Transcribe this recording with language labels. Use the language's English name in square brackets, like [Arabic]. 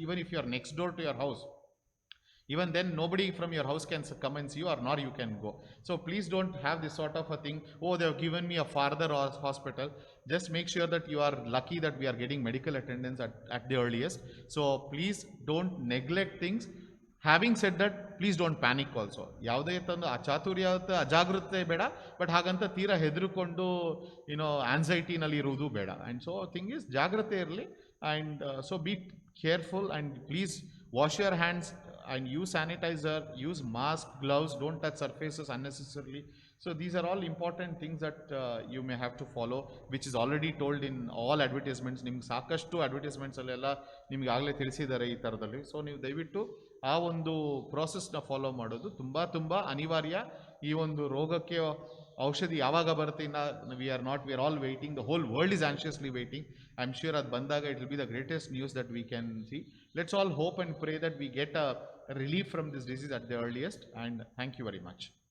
[English] Even if you're next door to your house, even then nobody from your house can come and see you, or nor you can go. So please don't have this sort of a thing, oh, they have given me a farther hospital. Just make sure that you are lucky that we are getting medical attendance at the earliest. So please don't neglect things. Having said that, please don't panic also. [Kannada] ಯಾವುದೇ ತಂದು ಅಚಾತುರ್ಯತ ಅಜಾಗೃತೆ ಬೇಡ, but ಹಾಗಂತ ತೀರಾ ಹೆದರ್ಕೊಂಡು ಆನ್ಸೈಟಿನಲ್ಲಿ ಇರುವುದು ಬೇಡ. [English] and so thing is [Kannada] ಜಾಗ್ರತೆ ಇರಲಿ, [English] And so be careful, and please wash your hands and use sanitizer, use mask, gloves, don't touch surfaces unnecessarily. So these are all important things that you may have to follow, which is already told in all advertisements. [Kannada] ನಿಮ್ಗೆ ಸಾಕಷ್ಟು advertisements ಅಲ್ಲೆಲ್ಲ ನಿಮ್ಗೆ ಆಗಲೇ ತಿಳಿಸಿದ್ದಾರೆ ಈ ಥರದಲ್ಲಿ. So ನೀವು ದಯವಿಟ್ಟು ಆ ಒಂದು ಪ್ರೋಸೆಸ್ನ ಫಾಲೋ ಮಾಡೋದು ತುಂಬ ಅನಿವಾರ್ಯ. ಈ ಒಂದು ರೋಗಕ್ಕೆ ಔಷಧಿ ಯಾವಾಗ ಬರುತ್ತೆ ಇನ್ನು [English] We are all waiting, the whole world is anxiously waiting. I am sure [Kannada] ಅದು ಬಂದಾಗ [English] It will be the greatest news that we can see. Let's all hope and pray that we get a relief from this disease at the earliest, and thank you very much.